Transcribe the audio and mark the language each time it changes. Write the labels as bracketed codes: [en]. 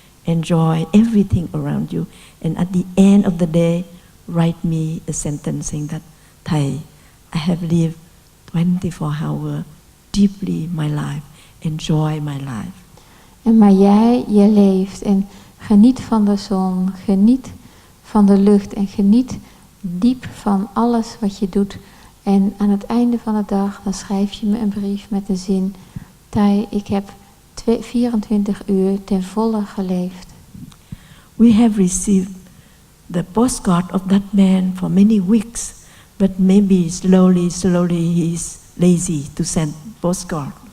[en] Enjoy everything around you. And at the end of the day, write me a sentence saying that, Thai, I have lived 24 hours deeply my life. Enjoy my life. [nl] En maar je leeft en geniet van de zon, geniet van de lucht en geniet diep van alles wat je doet. En aan het einde van de dag, dan schrijf je me een brief met de zin, Thai, ik heb 24 uur ten volle geleefd. [en] We have received the postcard of that man for many weeks, but maybe slowly he's lazy to send postcard.